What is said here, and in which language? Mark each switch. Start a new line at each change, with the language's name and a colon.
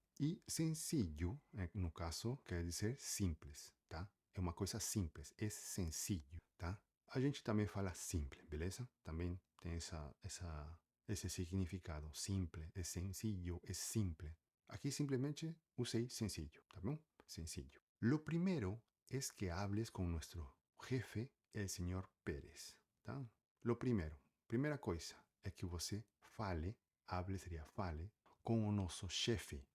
Portuguese: E sencillo, no caso, quer dizer simples, tá? É uma coisa simples, é sencillo, tá? A gente também fala simples, beleza? Também tem esse significado. Simple, é sencillo, é simple. Aqui simplesmente usei sencillo, tá bom? Sencillo.
Spanish: Lo primero es que hables con nuestro jefe, el señor Pérez, tá? Lo primero,
Portuguese: primeira coisa, é que você fale, hable seria fale, com o nosso chefe.